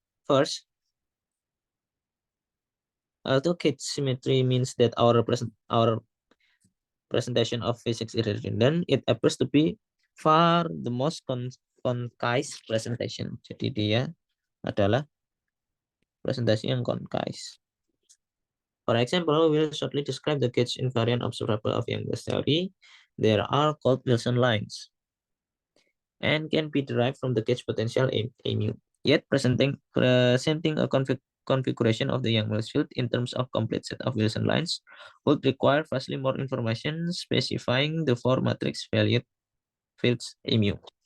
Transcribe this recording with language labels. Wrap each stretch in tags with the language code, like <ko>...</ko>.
<en>First, although gauge symmetry means that our presentation of physics is redundant, it appears to be far the most concise presentation.</en> <id>Jadi dia adalah presentasi yang concise.</id> <en>For example, we will shortly describe the gauge invariant observable of Young's theory. There are called Wilson lines and can be derived from the gauge potential A mu. Yet presenting a configuration of the Young-Mills field in terms of complete set of Wilson lines would require vastly more information specifying the four matrix valued fields A mu.</en>